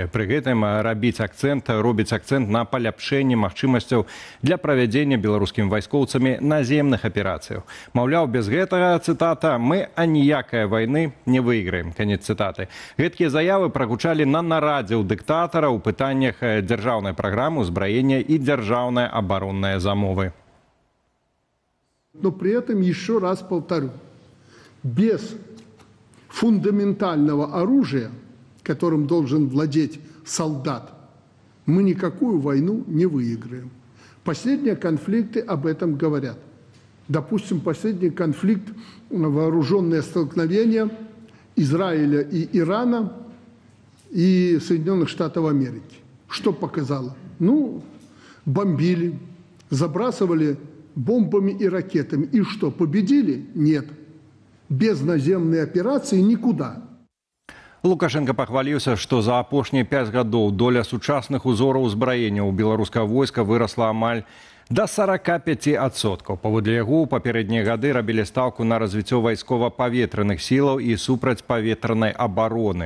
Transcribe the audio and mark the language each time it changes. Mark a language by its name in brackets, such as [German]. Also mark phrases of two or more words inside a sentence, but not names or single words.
[Belarusian] Пры гэтым робіць акцэнт на паляпшэнне магчымасцяў для правядзення беларускімі вайскоўцамі наземных аперацыяў. Маўляў, без гэтага, цытата, мы аніякай вайны не выйграем. Канец цытаты. Гэткія заявы прагучалі на нарадзе ў дыктатара ў пытаннях дзяржаўнай праграмы ўзбраення і дзяржаўнай абароннай замовы. [Russian] Но при этом, еще раз повторю, без фундаментального оружия, которым должен владеть солдат, мы никакую войну не выиграем. Последние конфликты об этом говорят. Допустим, последний конфликт, вооруженное столкновение Израиля и Ирана и Соединенных Штатов Америки. Что показало? Ну, бомбили, забрасывали бомбами и ракетами. И что, победили? Нет. Без наземной операции никуда. [Belarusian] Лукашенко пахваліўся, што за апошнія 5 гадоў доля сучасных узораў узбраення ў беларускага войска вырасла амаль да 45%. Паводле яго, у папярэднія гады рабілі стаўку на развіццё вайскова-паветраных сілаў і супрацьпаветранай абароны.